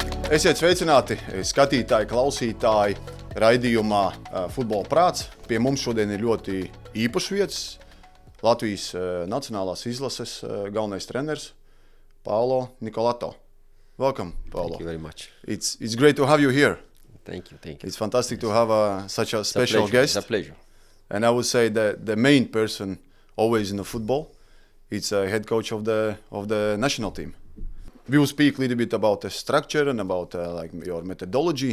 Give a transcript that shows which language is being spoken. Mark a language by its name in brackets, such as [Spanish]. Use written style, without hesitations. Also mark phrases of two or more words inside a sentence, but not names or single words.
[Latvian] Esiet sveicināti, skatītāji, klausītāji, raidījumā Futbola prāts. Pie mums šodien ir ļoti īpašs vietas. Latvijas nacionālās izlases galvenais treneris Poalo Nicolato. [English] Welcome, Poalo. Thank you very much. It's great to have you here. Thank you. It's fantastic to have such a special guest. It's a pleasure. And I would say that the main person always in the football, it's a head coach of the national team. We will speak a little bit about the structure and about like your methodology.